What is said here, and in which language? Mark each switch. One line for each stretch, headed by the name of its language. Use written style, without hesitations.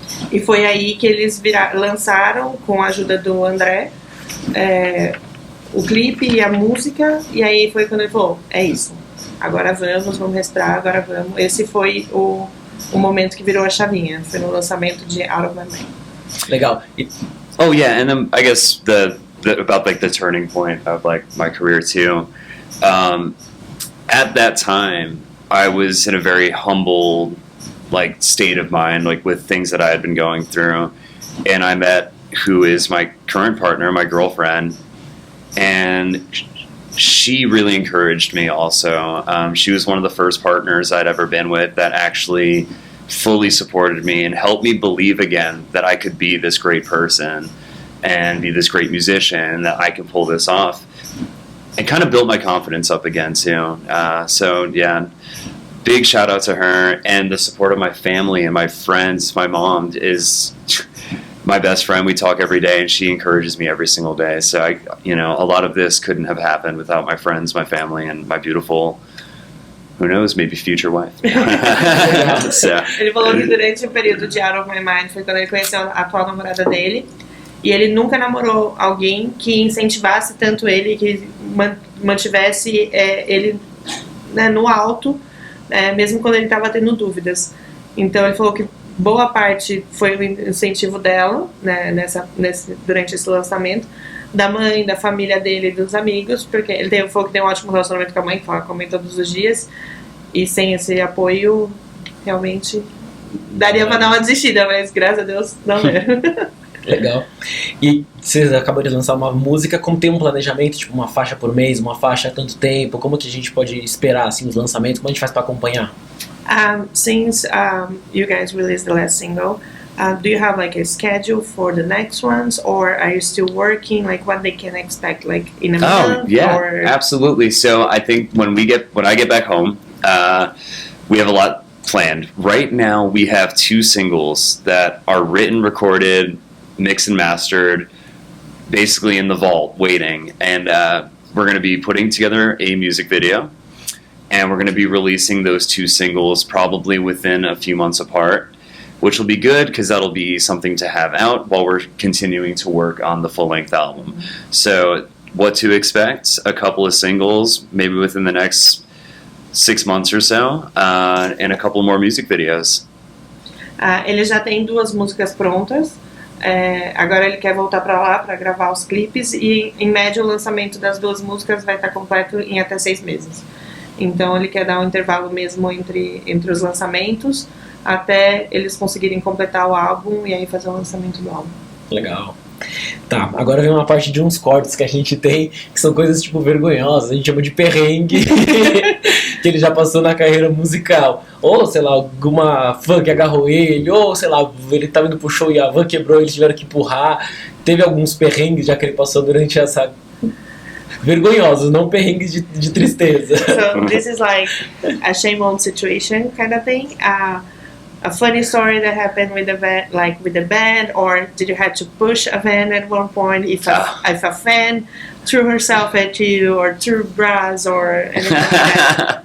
Portuguese: E foi aí que eles lançaram, com a ajuda do André, o clipe e a música, e aí foi quando ele falou, é isso, agora vamos respirar, agora vamos. Esse foi o momento que virou a chavinha, foi no lançamento de Out of My Mind. Legal.
English: Oh yeah, and then I guess about like the turning point of like my career too. At that time, I was in a very humble like state of mind, like with things that I had been going through, and I met who is my current partner, my girlfriend, and she really encouraged me also. She was one of the first partners I'd ever been with that actually fully supported me and helped me believe again that I could be this great person and be this great musician, that I could pull this off, and kind of built my confidence up again too. So yeah, big shout out to her, and the support of my family and my friends. My mom is my best friend. We talk every day, and she encourages me every single day. So a lot of this couldn't have happened without my friends, my family, and my beautiful, who knows, maybe future wife. So.
Portuguese: Ele falou que durante o período de Out of My Mind foi quando ele conheceu a atual namorada dele, e ele nunca namorou alguém que incentivasse tanto ele, que mantivesse ele, né, no alto, mesmo quando ele estava tendo dúvidas. Então ele falou que boa parte foi o incentivo dela, né, durante esse lançamento, da mãe, da família dele e dos amigos, porque ele falou que tem um ótimo relacionamento com a mãe, que fala com a mãe todos os dias, e sem esse apoio, realmente daria pra dar uma desistida, mas graças a Deus não era. Legal. E você acabou de lançar uma música, como tem um planejamento, tipo uma faixa por mês, uma faixa há tanto tempo, como que a gente pode esperar assim, os lançamentos, como a gente faz para acompanhar?
English: Since you guys released the last single, do you have like a schedule for the next ones, or are you still working? Like what they can expect, like in a month? Oh yeah, or? Absolutely. So I think when I get back home, we have a lot planned. Right now, we have 2 singles that are written, recorded, mixed and mastered, basically in the vault, waiting. And we're going to be putting together a music video, and we're going to be releasing those 2 singles probably within a few months apart, which will be good because that'll be something to have out while we're continuing to work on the full-length album. So what to expect? A couple of singles, maybe within the next 6 months or so, and a couple more music videos.
Portuguese: Ele já tem 2 músicas prontas. Agora ele quer voltar para lá para gravar os clipes, e em média o lançamento das 2 músicas vai estar completo em até 6 meses. Então ele quer dar um intervalo mesmo entre os lançamentos, até eles conseguirem completar o álbum e aí fazer o lançamento do álbum. Legal. Tá, agora vem uma parte de uns cortes que a gente tem, que são coisas tipo vergonhosas, a gente chama de perrengue, que ele já passou na carreira musical. Ou, sei lá, alguma fã que agarrou ele, ou, sei lá, ele tava indo pro show e a van quebrou, eles tiveram que empurrar. Teve alguns perrengues já que ele passou durante essa... Vergonhosos, não perrengues de tristeza.
English: So this is like a shame on situation kind of thing. A funny story that happened with the band, or did you have to push a van at one point if a fan threw herself at you, or threw bras, or anything like that?